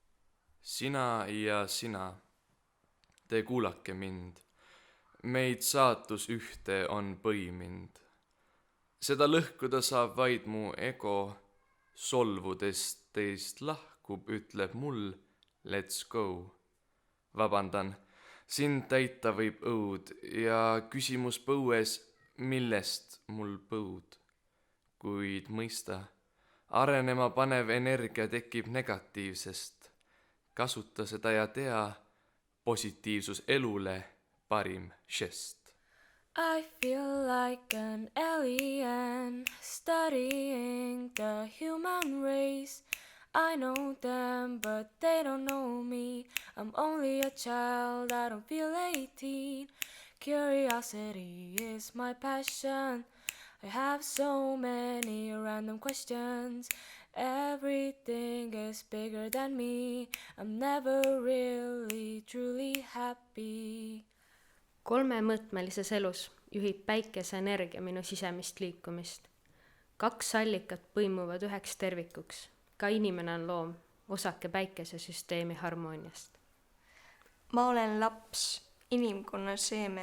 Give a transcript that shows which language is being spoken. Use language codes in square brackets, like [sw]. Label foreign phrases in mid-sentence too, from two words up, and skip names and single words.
[et] Sina ja sina, te kuulake mind, meid saatus ühte on põimind. Seda lõhkuda saab vaid mu ego, solvudest teist lahkub, ütleb mul, [en] let's go. [et] Vabandan, sind täita võib õud ja küsimus põues, millest mul põud. Kuid mõista, arenema panev energia tekib negatiivsest. Kasuta seda ja tea, positiivsus elule parim žest. [en] I feel like an alien studying the human race. I know them, but they don't know me. I'm only a child, I don't feel 18. Curiosity is my passion. I have so many random questions. Everything is bigger than me. I'm never really, truly happy. [et] Kolmemõõtmelises elus juhib päikese energia minu sisemist liikumist. 2 allikat põimuvad üheks tervikuks. Ka inimene on loom, osake päikesesüsteemi harmooniast. Ma olen laps, inimkonna seeme.